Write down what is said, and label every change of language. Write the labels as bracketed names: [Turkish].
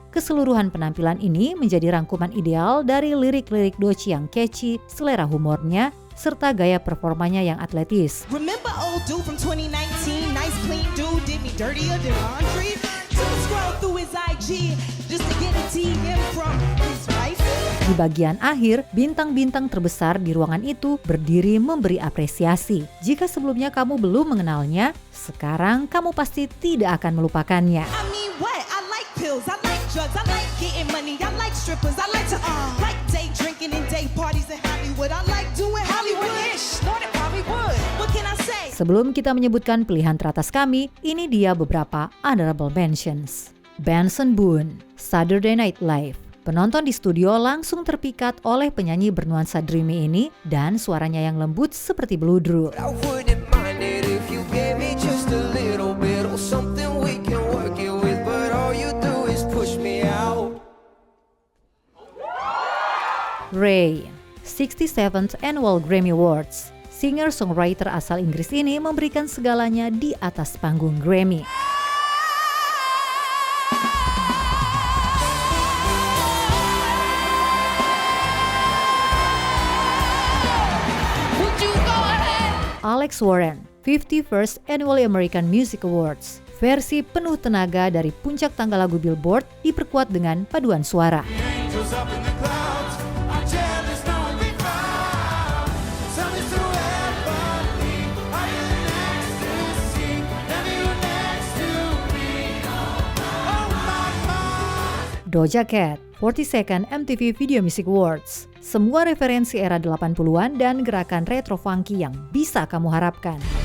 [Indonesian] Keseluruhan penampilan ini menjadi rangkuman ideal dari lirik-lirik Doechii yang catchy, selera humornya, serta gaya performanya yang atletis. [English] Remember old dude from 2019? Nice clean dude, did me dirtier than laundry. Took a scroll through his IG just to get a DM from his wife. [Indonesian] Di bagian akhir, bintang-bintang terbesar di ruangan itu berdiri memberi apresiasi. Jika sebelumnya kamu belum mengenalnya, sekarang kamu pasti tidak akan melupakannya. [English] I mean what? I like pills, I like drugs, I like getting money, I like strippers, I like to like day drinking and day parties in Hollywood. I like doing Hollywood-ish, started Hollywood. What can I say? [Indonesian] Sebelum kita menyebutkan pilihan teratas kami, ini dia beberapa [English] honorable mentions. [Indonesian] Benson Boone, Saturday Night Live. Penonton di studio langsung terpikat oleh penyanyi bernuansa dreamy ini dan suaranya yang lembut seperti bludru. [English] I wouldn't mind it if you gave me just a little bit of something we can work it with, but all you do is push me out. Ray, 67th Annual Grammy Awards. [Indonesian] Singer-songwriter asal Inggris ini memberikan segalanya di atas panggung Grammy. [English] Alex Warren, 51st Annual American Music Awards. [Indonesian] Versi penuh tenaga dari puncak tangga lagu Billboard diperkuat dengan paduan suara. [English] Doja Cat, 42nd MTV Video Music Awards. [Indonesian] Semua referensi era 80-an dan gerakan retro funky yang bisa kamu harapkan.